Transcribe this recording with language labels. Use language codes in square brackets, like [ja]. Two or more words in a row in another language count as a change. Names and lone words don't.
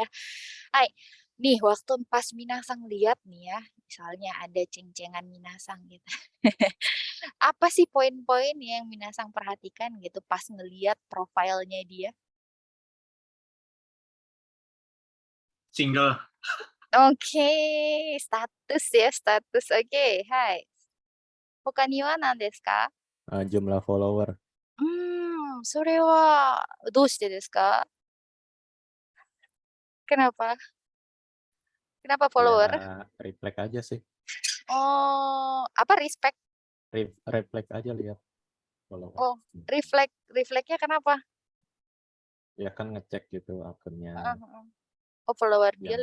[id] Nih waktu pas Minasang lihat nih ya, misalnya ada ceng-cengan Minasang gitu. Apa sih poin-poin yang Minasang perhatikan gitu pas ngelihat profilnya dia? Single. Oke, status. Oke, hai. [ja] ほかには何ですか? [id] Jumlah follower. [ja] それはどうしてですか? [id] Kenapa? Kenapa follower? Ya, reflect aja sih. Oh, apa respect? Reflect aja lihat follower. Oh, refleknya kenapa? Ya kan ngecek gitu akunnya Heeh, heeh. Oh, follower dia